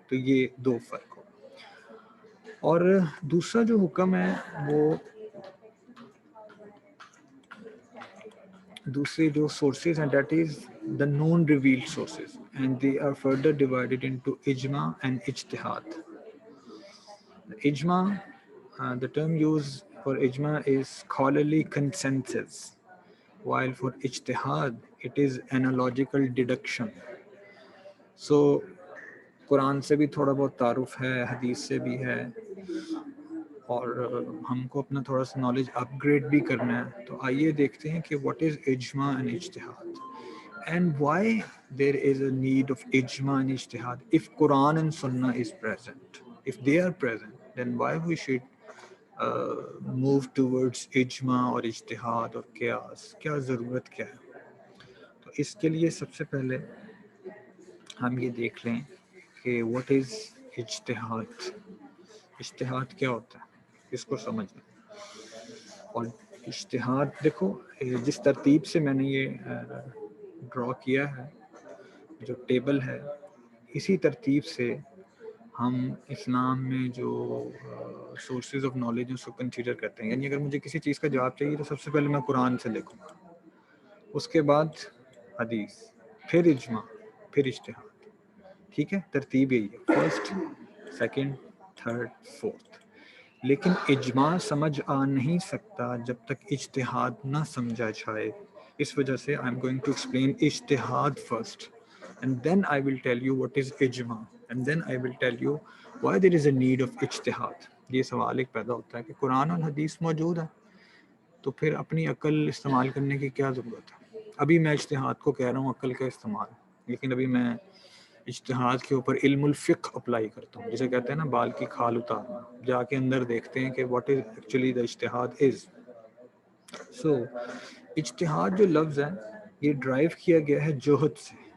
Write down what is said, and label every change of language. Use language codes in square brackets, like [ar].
[ur] تو یہ 2 فرق ہو. اور دوسرا جو حکم ہے وہ دوسرے جو سورسز ہیں, [en] That is the known revealed sources, and they are further divided into ijma and ijtihad. Ijma, the term used for ijma is scholarly consensus, while for ijtihad it is analogical deduction. [ur] So قرآن سے بھی تھوڑا بہت تعارف ہے, حدیث سے بھی ہے, اور ہم کو اپنا تھوڑا سا نالج اپ گریڈ بھی کرنا ہے. تو آئیے دیکھتے ہیں کہ [en] what is ijma and ijtihad, and why there is a need of ijma and ijtihad if Quran and Sunnah is present. If they are present, then why we should move towards [ur] اجماع اور اجتہاد اور قیاس, کیا ضرورت کیا ہے. تو اس کے لیے سب سے پہلے ہم یہ دیکھ لیں کہ [en] what is ijtihad. [ur] اجتہاد کیا ہوتا ہے, اس کو سمجھنا. اور اجتہاد دیکھو, جس ترتیب سے میں نے یہ ڈرا کیا ہے, جو ٹیبل ہے, اسی ترتیب سے ہم اسلام میں جو سورسز آف نالج اس کو کنسیڈر کرتے ہیں. یعنی اگر مجھے کسی چیز کا جواب چاہیے تو سب سے پہلے میں قرآن سے دیکھوں گا, اس کے بعد حدیث, پھر اجماع, پھر اجتہاد. ٹھیک ہے, ترتیب یہی ہے, فرسٹ, سیکنڈ, تھرڈ, فورتھ. لیکن اجماع سمجھ آ نہیں سکتا جب تک اجتہاد نہ سمجھا جائے. اس وجہ سے [en] I am going to explain ijtihad first, and then I will tell you what is ijma, and then I will tell you why there is a need of ijtihad. [ur] یہ سوال ایک پیدا ہوتا ہے کہ قرآن اور حدیث موجود ہے تو پھر اپنی عقل استعمال کرنے کی کیا ضرورت ہے. ابھی میں اجتہاد کو کہہ رہا ہوں عقل کا استعمال, لیکن ابھی میں اجتہاد کے اوپر علم الفقہ اپلائی کرتا ہوں, جسے کہتے ہیں نا بال کی کھال اتارنا. جا کے اندر دیکھتے ہیں کہ [en] what is actually the ijtihad is. So [ur] اجتہاد جو لفظ ہے یہ ڈرائیو کیا گیا ہے جوہد سے.